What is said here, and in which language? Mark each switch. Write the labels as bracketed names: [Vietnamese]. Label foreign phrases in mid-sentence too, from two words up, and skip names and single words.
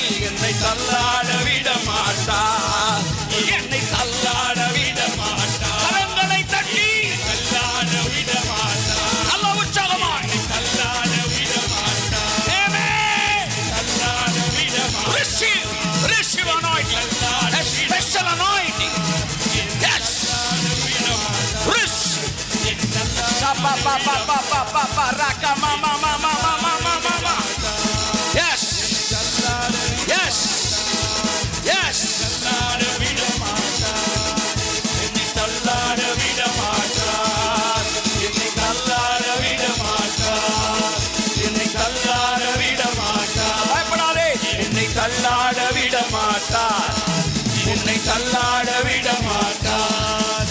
[Tamil] என்னை தள்ளாட விட மாட்டார். என்னை தள்ளாட விட மாட்டார். கரங்களை தட்டி தள்ளாட விட மாட்டார். நல்ல உற்சாகமாய் தள்ளாட விட மாட்டார். [English] Amen. [Tamil] தள்ளாட விட மாட்டார். [English] Receive anointing, a special anointing. Yes. Receive. Sa pa pa pa pa pa pa pa raka ma ma ma ma ma ma ma ma ma. Yes. Yes. Yes. [Tamil] தள்ளாட விட மாட்டார். என்னை தள்ளாட விட மாட்டார். என்னை தள்ளாட விட மாட்டார். என்னை தள்ளாட விட மாட்டார். பயப்படாதே. என்னை தள்ளாட விட மாட்டார். என்னை தள்ளாட விட மாட்டார்.